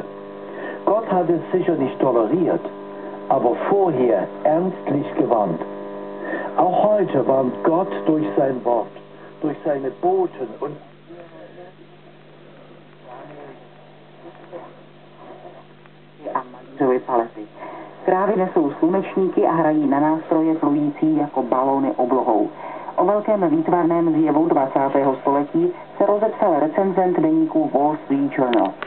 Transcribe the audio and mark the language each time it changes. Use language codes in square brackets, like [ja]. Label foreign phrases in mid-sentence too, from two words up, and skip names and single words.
[de] Gott hat es sicher nicht toleriert, aber vorher ernstlich gewarnt. Auch heute warnt Gott durch sein Wort, durch seine Boten und [cs] Krávy nesou slunečníky a hrají na nástroje plující jako balóny oblohou. O velkém výtvarném zjevu 20. století se rozepsal recenzent deníku Wall Street Journal.